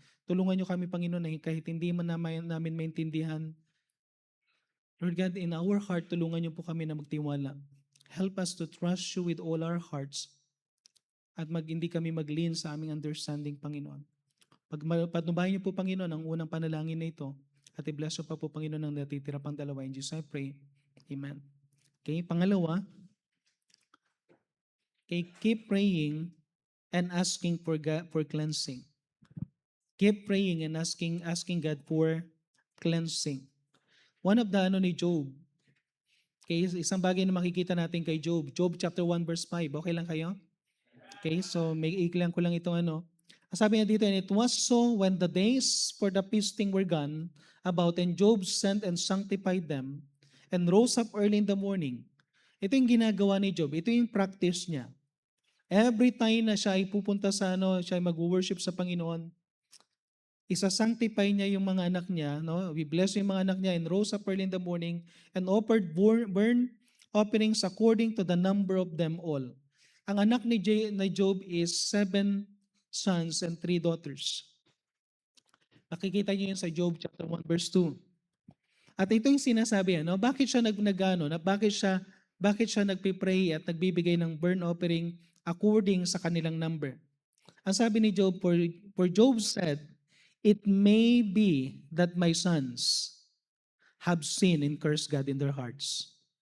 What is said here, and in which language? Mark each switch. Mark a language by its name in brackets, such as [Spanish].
[Filipino] Tulungan niyo kami Panginoon na kahit hindi man namin maintindihan, Lord God, [English] in our heart, [Filipino] tulungan niyo po kami na magtiwala. [English] Help us to trust you with all our hearts [Filipino] at hindi kami mag-lean sa aming understanding, [English] Panginoon. [Filipino] Patnubayan niyo po, Panginoon, ang unang panalangin na ito at i-bless pa po, Panginoon, ang natitira pang dalawa. [English] In Jesus I pray. [Filipino] Amen. [English] Okay, pangalawa, okay, keep praying and asking for cleansing. Keep praying and asking God for cleansing. One of the [Filipino] ni Job, okay, isang bagay na makikita natin kay Job. Job chapter 1 verse 5. Okay lang kayo? Okay, so may iklan ko lang itong ano. Sabi niya dito, [English] and it was so when the days for the feasting were gone about, and Job sent and sanctified them, and rose up early in the morning. [Filipino] Ito yung ginagawa ni Job. Ito yung practice niya. Every time na siya ay pupunta sa siya ay mag-worship sa Panginoon, isa-sanctify niya yung mga anak niya, no? [English] We bless [Filipino] yung mga anak niya, [English] and rose up early in the morning and offered burnt offerings according to the number of them all. [Filipino] Ang anak ni Job is 7 sons and 3 daughters. Nakikita niyo yun sa Job chapter 1 verse 2. At ito yung sinasabi, no? Bakit siya bakit siya nagpipray at nagbibigay ng burnt offering according sa kanilang number? Ang sabi ni Job, [English] for Job said, it may be that my sons have sinned and cursed God in their hearts.